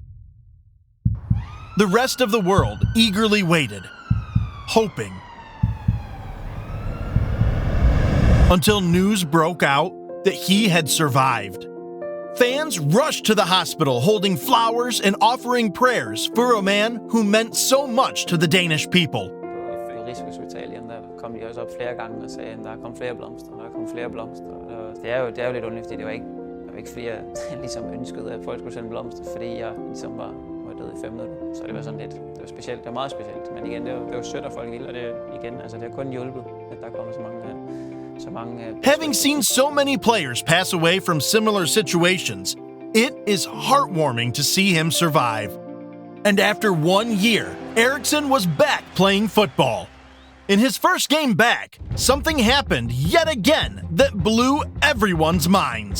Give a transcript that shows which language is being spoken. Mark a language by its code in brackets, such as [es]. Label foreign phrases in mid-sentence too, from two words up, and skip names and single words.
[en] The rest of the world eagerly waited, hoping, until news broke out that he had survived. Fans rushed to the hospital holding flowers and offering prayers for a man who meant so much to the Danish people. [da] Rigshospitalet, der kom de også op flere gange og sagde, at der kom flere blomster, der kom flere blomster. Det er jo lidt underligt, fordi det var ikke fordi jeg ligesom ønskede, at folk skulle sende blomster, fordi jeg ligesom var død i 5 minutter. Så det var sådan lidt, det var specielt, det var meget specielt. Men igen, det var sødt, at folk ville, og det igen, altså det har kun hjulpet, at der kommer så mange. [en] Having seen so many players pass away from similar situations, it is heartwarming to see him survive. And after 1 year, Eriksen was back playing football. In his first game back, something happened yet again that blew everyone's minds.